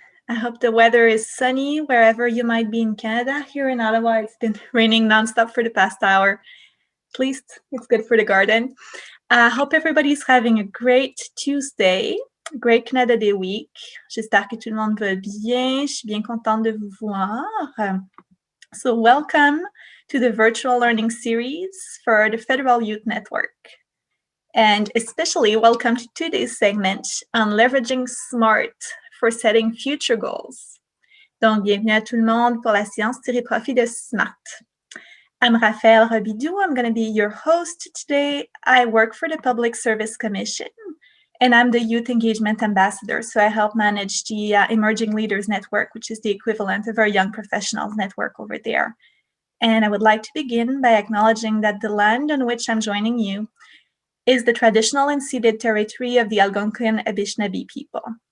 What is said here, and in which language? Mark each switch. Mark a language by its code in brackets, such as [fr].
[en] I hope the weather is sunny wherever you might be in Canada. Here in Ottawa, it's been raining nonstop for the past hour. At least it's good for the garden. I hope everybody's having a great Tuesday, great Canada Day week. [fr] J'espère que tout le monde va bien. Je suis bien contente de vous voir. [en] So welcome to the virtual learning series for the Federal Youth Network. And especially welcome to today's segment on leveraging SMART for setting future goals. [fr] Donc, bienvenue à tout le monde pour la séance tirer profit de SMART. [en] I'm Raphaël Robidou. I'm going to be your host today. I work for the Public Service Commission, and I'm the Youth Engagement Ambassador. So I help manage the Emerging Leaders Network, which is the equivalent of our Young Professionals Network over there. And I would like to begin by acknowledging that the land on which I'm joining you is the traditional and ceded territory of the Algonquin Anishinaabe people.